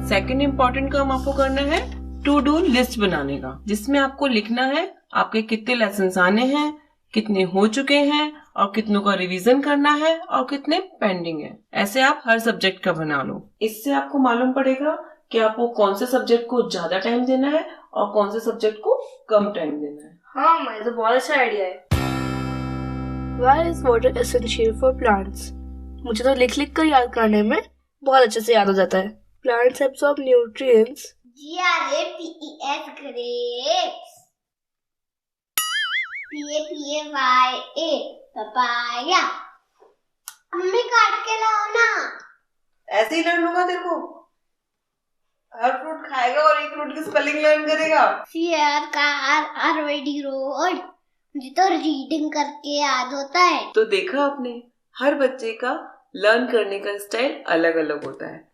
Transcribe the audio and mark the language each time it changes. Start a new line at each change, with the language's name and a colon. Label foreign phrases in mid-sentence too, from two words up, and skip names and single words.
English: second important
Hindi: काम आपको करना है
English: to do list
Hindi: बनाने का, जिसमें आपको लिखना है आपके कितने लेसन आने हैं, कितने हो चुके हैं और कितनों का रिवीजन करना है और कितने पेंडिंग है। ऐसे आप हर सब्जेक्ट का बना लो। इससे आपको मालूम पड़ेगा कि आपको कौन से सब्जेक्ट को ज्यादा टाइम देना है और कौन से सब्जेक्ट को कम टाइम देना है। हाँ मैं तो बहुत अच्छा आइडिया है।
English: Why is water essential for plants?
Hindi: मुझे तो लिख लिख कर याद करने में बहुत अच्छे से याद हो जाता है।
English: Plants absorb nutrients. GRAPES grapes. PAPAYA papaya.
Hindi: मम्मी काट के लाओ ना। ऐसे ही लर्न होगा तेरे को। हर फ्रूट खाएगा और एक फ्रूट की स्पेलिंग लर्न करेगा। CRRRYD रोड। मुझे तो रीडिंग करके याद होता है। तो देखा आपने, हर बच्चे का लर्न करने का स्टाइल अलग अलग होता है।